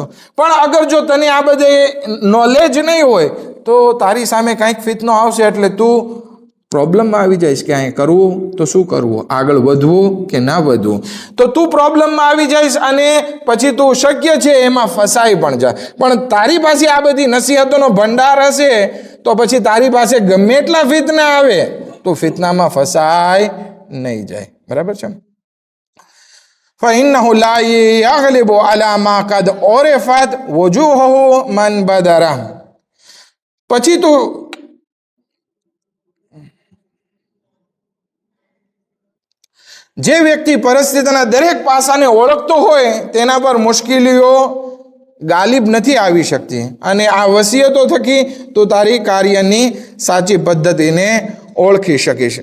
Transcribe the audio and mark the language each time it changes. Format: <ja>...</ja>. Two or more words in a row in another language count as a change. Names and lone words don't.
<gu>પણ અગર જો તને આ બધે નોલેજ નહીં હોય તો તારી સામે કંઈક ફિતનો આવશે એટલે તું પ્રોબ્લેમમાં આવી જઈશ કે અહીં કરવું તો શું કરવું, આગળ વધવું કે ના વધવું, તો તું પ્રોબ્લેમમાં આવી જઈશ અને પછી તું શક્ય છે એમાં ફસાઈ પણ જાય. પણ તારી પાસે આ બધી નસીહતોનો ભંડાર હશે તો પછી તારી પાસે ગમે એટલા ફિતના આવે તો ફિતનામાં ફસાય નહીં જાય. બરાબર છે?</gu> <ar>فإنه لا يغلب على ما قد عرفت وجوهه من بدره.</ar> <gu>પછી તું જે વ્યક્તિ પરિસ્થિતિના દરેક પાસાને ઓળખતો હોય તેના પર મુશ્કેલીઓ ગાલિબ નથી આવી શકતી અને આ વસિયતો થકી તું તારી કાર્યની સાચી પદ્ધતિને ઓળખી શકીશ.</gu>